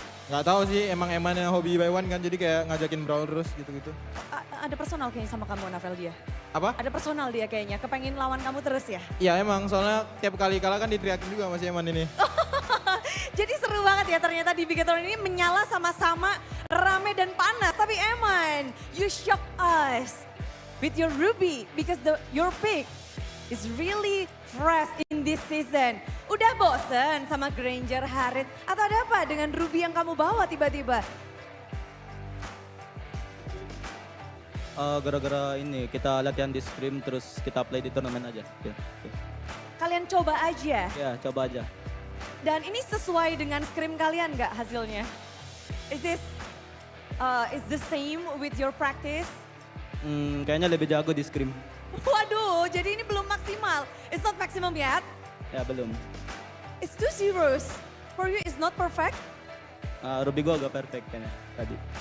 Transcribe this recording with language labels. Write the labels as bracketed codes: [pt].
[id] Nggak tahu sih, emang Eman yang hobi by one kan, jadi kayak ngajakin brawl terus gitu-gitu. Ada personal kayaknya sama kamu Anavel dia. Apa? Ada personal dia kayaknya, kepengen lawan kamu terus ya. Iya emang, soalnya tiap kali kalah kan diteriakin juga sama si Eman ini. Jadi seru banget ya ternyata di Bigetron ini menyala sama-sama rame dan panas. Tapi [en] Eman, you shock us with your Ruby because your pick is really fresh in this season. [id] Udah bosen sama Granger, Harith, atau ada apa dengan Ruby yang kamu bawa tiba-tiba? Gara-gara ini kita latihan di scrim terus kita play di turnamen aja. Ya, Kalian coba aja. ya coba aja. Dan ini sesuai dengan scrim kalian nggak hasilnya? [en] Is the same with your practice? [id] Kayaknya lebih jago di scrim. Waduh, jadi ini belum maksimal. [en] It's not maximum yet. [id] Ya belum. [en] It's 2-0. For you it's not perfect. [id] Ruby gua agak perfect kayaknya tadi.